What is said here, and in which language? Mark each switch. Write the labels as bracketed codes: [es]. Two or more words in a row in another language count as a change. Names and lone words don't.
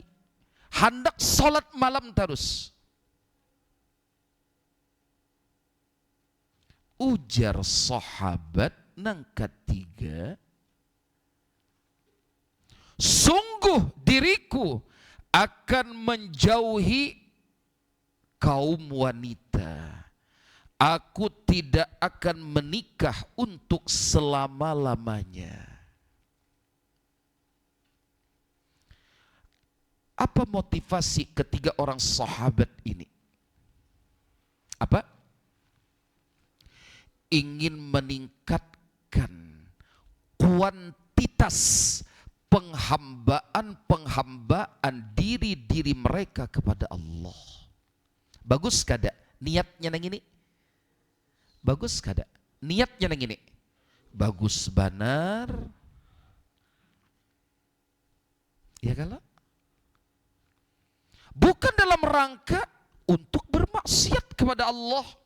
[id] Hendak sholat malam terus. Ujar sahabat nang ketiga, sungguh diriku akan menjauhi kaum wanita. Aku tidak akan menikah untuk selama-lamanya. Apa motivasi ketiga orang sahabat ini? Apa? Ingin meningkatkan kuantitas penghambaan diri mereka kepada Allah. [bjn] Bagus kada niatnya nang ini? Bagus kada niatnya nang ini? [id] Bagus benar. Ya kalau? Bukan dalam rangka untuk bermaksiat kepada Allah.